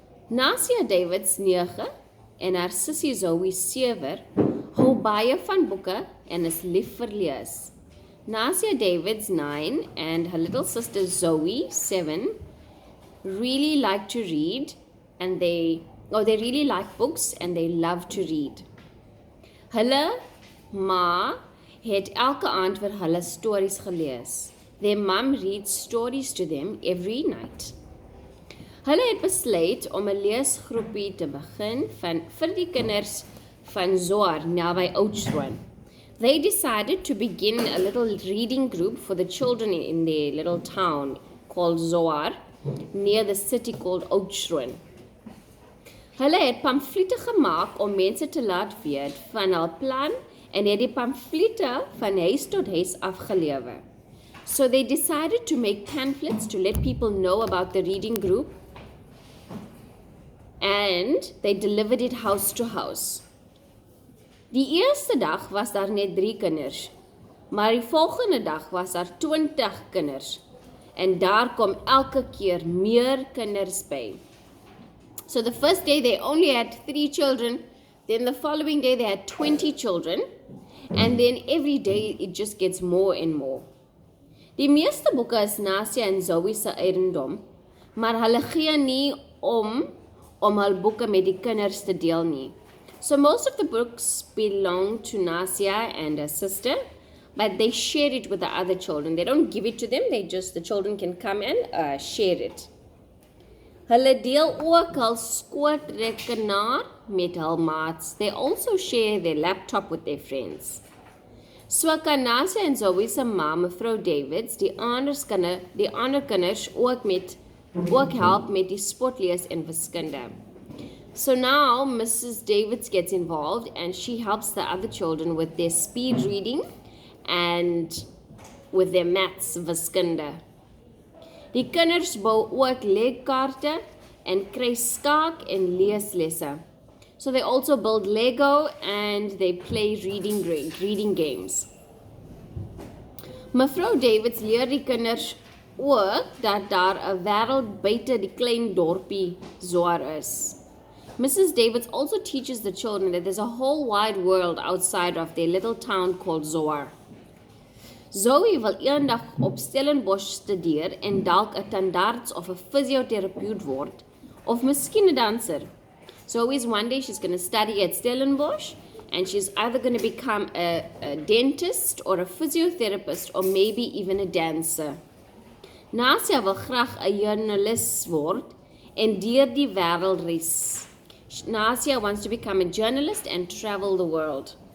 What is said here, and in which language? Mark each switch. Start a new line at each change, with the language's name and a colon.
Afrikaans: Nasia Davids 9 en haar sussie Zoe 7 hou baie van boeke en is lief vir lees.
English: Nasia Davids 9 and her little sister Zoe 7 really like to read, and they really like books and they love to read.
Afrikaans: Hulle ma het elke aand vir hulle stories gelees.
English: Their mom reads stories to them every night.
Afrikaans: Hulle het besluit om 'n leesgroepie te begin vir die kinders van Zoar naby Oudtshoorn.
English: They decided to begin a little reading group for the children in their little town called Zoar, near the city called Oudtshoorn.
Afrikaans: Hulle het pamflette gemaak om mense te laat weet van hul plan, en het die pamflette van huis tot huis afgelewer.
English: So they decided to make pamphlets to let people know about the reading group, and they delivered it house to house.
Afrikaans: Die eerste dag was daar net 3 kinders, maar die volgende dag was daar 20 kinders, en daar kom elke keer meer kinders by.
English: So the first day they only had 3 children, then the following day they had 20 children, and then every day it just gets more and more.
Afrikaans: Die meeste boeke is Nasia en Zoe se eiendom, maar hulle gee nie om hul boeke met die kinders te deel nie.
English: So most of the books belong to Nasia and her sister, but they share it with the other children. They don't give it to them, the children can come and share it.
Afrikaans: Hulle deel ook hul skootrekenaar met hul maats.
English: They also share their laptop with their friends.
Afrikaans: So kan Nasia en Zoe se ma, mevrou Davids, die ander kinders ook help met die spotlees en wiskunde.
English: So now Mrs. Davids gets involved and she helps the other children with their speed reading and with their maths wiskunde.
Afrikaans: Die kinders bou ook legkaarte en kry skaak en leeslesse.
English: So they also build Lego and they play reading games.
Afrikaans: Mevrou Davids leer die kinders ook dat daar 'n wêreld buite die klein dorpie Zoar is.
English: Mrs. Davids also teaches the children that there's a whole wide world outside of their little town called Zoar.
Afrikaans: Zoe wil eendag op Stellenbosch studeer en dalk 'n tandarts of 'n fisioterapeut word, of miskien 'n danser.
English: Zoe's one day she's going to study at Stellenbosch, and she's either going to become a dentist or a physiotherapist or maybe even a dancer.
Afrikaans: Nasia wil graag 'n joernalis word en deur die wêreld reis.
English: Nasia wants to become a journalist and travel the world.